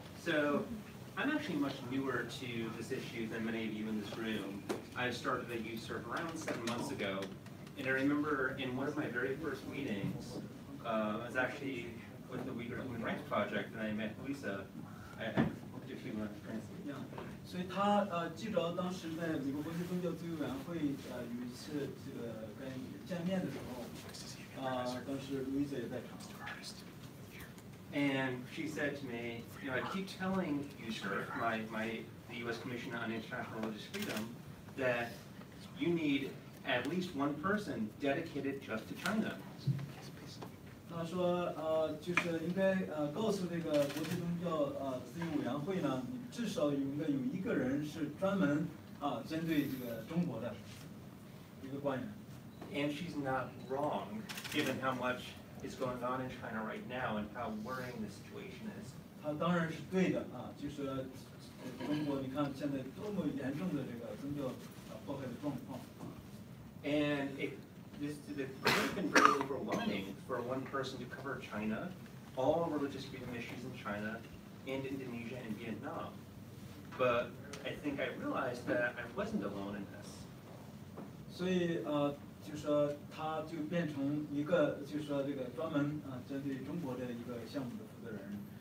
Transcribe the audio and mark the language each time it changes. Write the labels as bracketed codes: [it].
[en] So I'm actually much newer to this issue than many of you in this room. I started a youth serve around 7 months ago, and I remember in one of my very first meetings, I was actually with the Uyghur Human Rights Project, and I met Lisa. If you want to translate. Yeah. [zh] 所以他记着当时在美国国际宗教自由委员会有一次这个跟见面的时候，当时路易斯也在场。 [en] And she said to me, I keep telling you, sir, the U.S. Commission on International Religious Freedom, that you need at least one person dedicated just to China. [zh] 他说就是应该告诉这个国际宗教自由委员会呢，你至少应该有1个人是专门针对这个中国的一个官员。 [en] And she's not wrong, given how much is going on in China right now and how worrying the situation is. [zh] 他当然是对的就是中国你看现在多么严重的这个宗教迫害的状况。 [en] And this has been very overwhelming for one person to cover China, all religious freedom issues in China, and Indonesia and Vietnam. But I think I realized that I wasn't alone in this. [zh] 所以就是说他就变成一个就是说这个专门针对中国的一个项目的负责人